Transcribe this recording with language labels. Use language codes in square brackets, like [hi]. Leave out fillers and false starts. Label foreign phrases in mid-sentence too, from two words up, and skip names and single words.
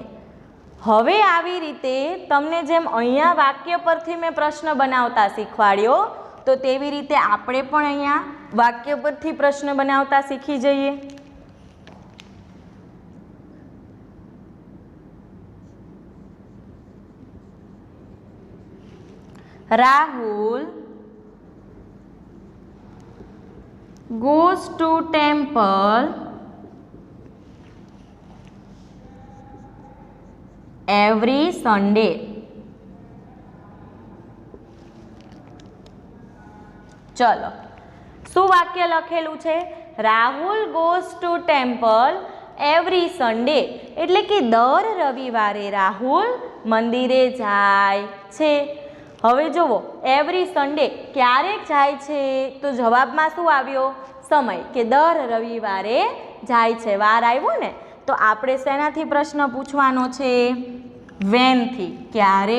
[gu] હવે આવી રીતે તમને જેમ અહીંયા વાક્ય પરથી મેં પ્રશ્ન બનાવતા શીખવાડ્યો, તો તેવી રીતે આપણે પણ અહીંયા વાક્ય પરથી પ્રશ્ન બનાવતા શીખી જઈએ. [en] રાહુલ goes to temple every Sunday. [gu] ચલો, શું વાક્ય લખેલું છે? [en] રાહુલ goes to temple every Sunday, [gu] એટલે કે દર રવિવારે રાહુલ મંદિરે જાય છે. હવે જુઓ, [en] every Sunday [gu] ક્યારેક જાય છે? તો જવાબમાં શું આવ્યો? સમય, કે દર રવિવારે જાય છે. વાર આવ્યો ને? તો આપણે શેનાથી પ્રશ્ન પૂછવાનો છે? વેનથી. ક્યારે?